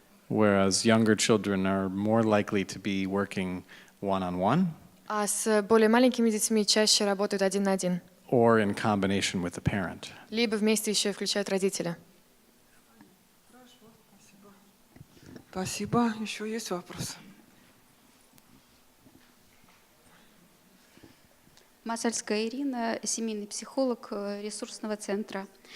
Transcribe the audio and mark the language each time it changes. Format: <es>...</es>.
<en>Whereas younger children are more likely to be working one-on-one.</en> <ru>А с более маленькими детьми чаще работают один на один.</ru> <en>Or in combination with a parent.</en> <ru>Либо вместе еще и включают родителя. Хорошо, спасибо. Спасибо. Еще есть вопросы? Масальская Ирина, семейный психолог ресурсного центра.</ru>